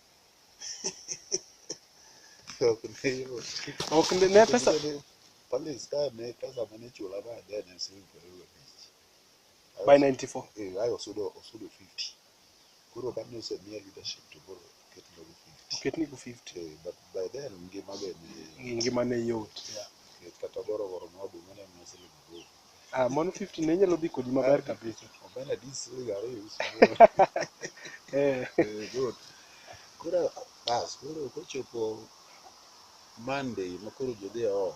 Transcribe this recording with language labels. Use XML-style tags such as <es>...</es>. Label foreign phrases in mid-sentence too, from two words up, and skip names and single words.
<luo>Ok ne pesa. Police ka ne pesa mane chula ba then en siling 25. By 94. Ayo osudo 50. Koro kane osemiya leadership to koro oketni go 50.</luo> <en>But by then</en> <luo>ngima ne yot. Kata goro moduma ne en siling 5. Mano 50 ne nyalo dhi kodi maber kabisa. Omena dis siling 2 good. Koro kochopo Monday ma koro ji dhi ot.</luo>